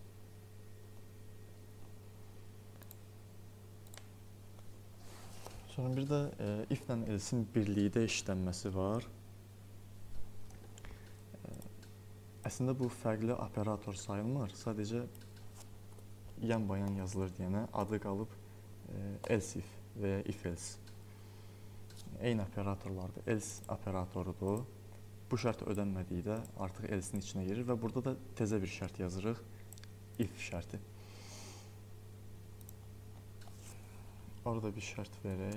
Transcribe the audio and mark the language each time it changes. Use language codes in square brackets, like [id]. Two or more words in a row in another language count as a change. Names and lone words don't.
[az] Sonra bir də if ilə else'in birlikdə işlənməsi var. Əslində bu fərqli operator sayılmır. Sadəcə yan-bayan yazılır deyənə adı qalıb [en] else if [az] və ya [en] if else. [az] Eyni operatorlardır. Else operatorudur. Bu şərt ödənmədikdə artıq else'in içinə girir və burada da təzə bir şərt yazırıq. If şərti. Orada bir şərt verək.